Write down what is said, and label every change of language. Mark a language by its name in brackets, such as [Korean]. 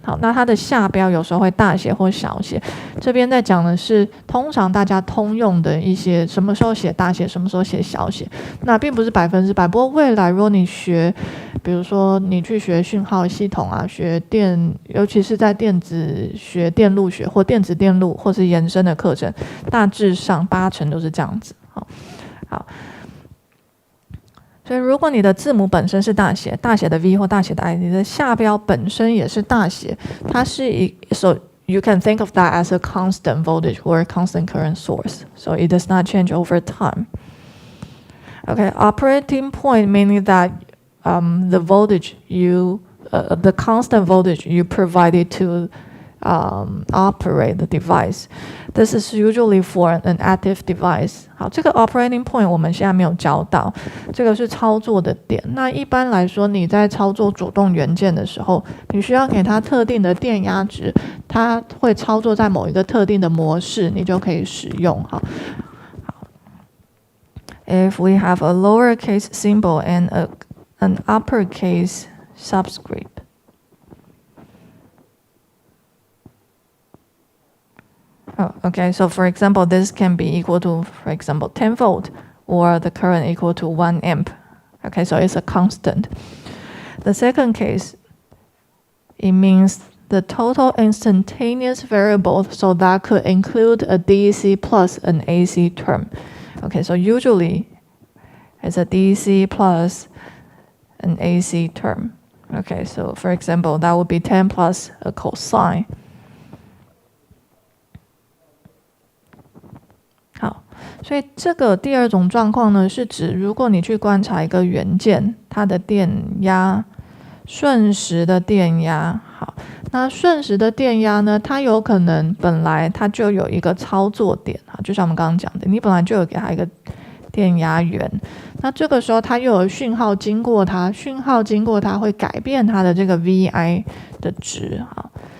[Chinese] 好，那它的下标有时候会大写或小写。这边在讲的是通常大家通用的一些什么时候写大写，什么时候写小写。那并不是100%，不过未来如果你学，比如说你去学讯号系统啊，学尤其是在电子学、电路学或电子电路或是延伸的课程，大致上80%都是这样子。好。所以，如果你的字母本身是大写的 V 或大写的 I， 你的下标本身也是大写，它是 [English] so you can think of that as a constant voltage or a constant current source. So it does not change over time. Okay, operating point meaning that the voltage the constant voltage you provided to operate the device. This is usually for an active device. [Chinese] 好，这个 operating point 我们现在没有教到，这个是操作的点。那一般来说，你在操作主动元件的时候，你需要给它特定的电压值，它会操作在某一个特定的模式，你就可以使用。好。 [English] If we have a lowercase symbol and an uppercase subscript. Oh, okay, so for example, this can be equal to, for example, 10 volt or the current equal to 1 amp. Okay, so it's a constant. The second case, it means the total instantaneous variable, so that could include a DC plus an AC term. Okay, so usually it's a DC plus an AC term. Okay, so for example, that would be 10 plus a cosine. [Chinese] 好，所以这个第二种状况呢，是指如果你去观察一个元件，它的电压，瞬时的电压。好，那瞬时的电压呢，它有可能本来它就有一个操作点，就像我们刚刚讲的，你本来就有给它一个电压源，那这个时候它又有讯号经过它，讯号经过它会改变它的这个 VI 的值。好。